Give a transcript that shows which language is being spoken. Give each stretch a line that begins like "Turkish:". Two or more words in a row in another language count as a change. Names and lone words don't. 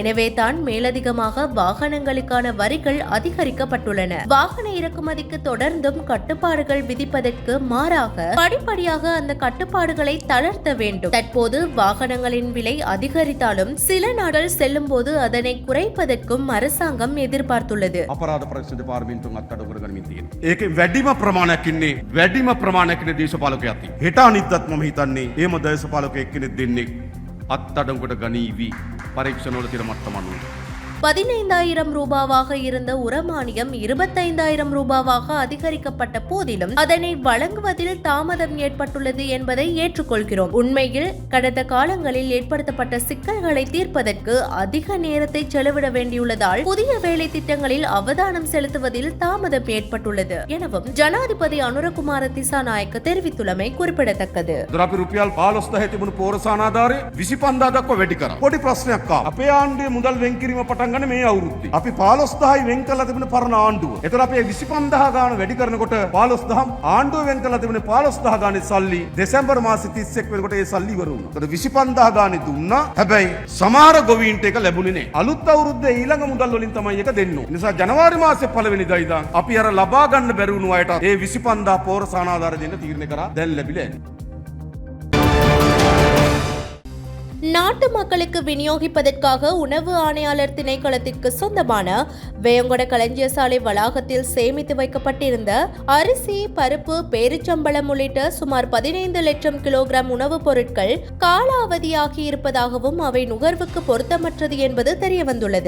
Tamil: எனவே தான் மேலதிகமாக வாகனங்களுக்கான வரிகள் அதிகரிக்கப்பட்டுள்ளன. வாகன இறக்குமதிக்கு தொடர்ந்தும் கட்டுப்பாடுகள் விதிப்பதற்கு மாறாக படிப்படியாக அந்த கட்டுப்பாடுகளை தளர்த்த வேண்டும். தற்போது வாகனங்களின் விலை அதிகரித்தாலும் சில நாட்கள் செல்லும் போது அதனை குறைப்பதற்கும் அரசாங்கம் எதிர்பார்த்துள்ளது.
Sinhala: අපරාධ පරීක්ෂණ දෙපාර්තමේන්තුවෙන් අත්අඩංගුවට ගනිමින් තියෙනවා. ඒකේ වැඩිම ප්‍රමාණයක් ඉන්නේ දේශපාලකයෝ අතින්. හෙට අනිද්දාත් මම හිතන්නේ එහෙම දේශපාලකයෙක් කෙනෙක් දෙන්නේ අත්අඩංගුවට ගනීවි පරීක්ෂණවල තියෙන මට්ටම අනුව.
Tamil: 15,000 ரூபாவாக இருந்த உரமானியம் 25,000 ரூபாவாக அதிகரிக்கப்பட்ட போதிலும் அதனை வழங்குவதில் தாமதம் ஏற்பட்டுள்ளது என்பதை ஏற்றுக்கொள்கிறோம். உண்மையில் கடந்த காலங்களில் ஏற்படுத்தப்பட்ட சிக்கல்களை தீர்ப்பதற்கு அதிக நேரத்தை செலவிட வேண்டியுள்ளதால் புதிய வேலை திட்டங்களில் அவதானம் செலுத்துவதில் தாமதம் ஏற்பட்டுள்ளது எனவும் ஜனாதிபதி அனுரகுமார திசாநாயக்க தெரிவித்துள்ளமை குறிப்பிடத்தக்கது.
Sinhala: අපි රුපියල් 15,000 තිබුණු පෝරසානාධාරය 25,000 දක්වා වැඩි කරා. පොඩි ප්‍රශ්නයක් ආවා. අපේ ආණ්ඩුවේ මුදල් වෙන් කිරීම පටන් ගන්න මේ අවුරුද්දේ. අපි 15,000යි වෙන් කරලා තිබුණ පරණ ආණ්ඩුව. ඒතර අපි 25,000 ගාන වැඩි කරනකොට 15,000 ආණ්ඩුව වෙන් කරලා තිබුණේ 15,000 ගානේ සල්ලි දෙසැම්බර් මාසේ 31 වෙනකොට ඒ සල්ලි ඉවර වුණා. ඒතර 25,000 ගානේ දුන්නා. හැබැයි සමහර ගොවීන්ට ඒක ලැබුණේ නැහැ. අලුත් අවුරුද්දේ ඊළඟ මුදල් වලින් තමයි ඒක දෙන්නේ. ඒ නිසා ජනවාරි මාසේ පළවෙනිදා ඉඳන් අපි අර ලබා ගන්න බැරි වුණු අයට ඒ 25,000 පෝරසානාධාර දෙන්න තීරණය කරා. දැන් ලැබිලා නැහැ.
Tamil: நாட்டு மக்களுக்கு விநியோகிப்பதற்காக உணவு ஆணையாளர் திணைக்களத்திற்கு சொந்தமான வேங்கொட களஞ்சிய சாலை வளாகத்தில் சேமித்து வைக்கப்பட்டிருந்த அரிசி, பருப்பு, பேரிச்சம்பழம் உள்ளிட்ட சுமார் 15 லட்சம் கிலோகிராம் உணவுப் பொருட்கள் காலாவதியாகி இருப்பதாகவும் அவை நுகர்வுக்கு பொருத்தமற்றது என்பது தெரியவந்துள்ளது.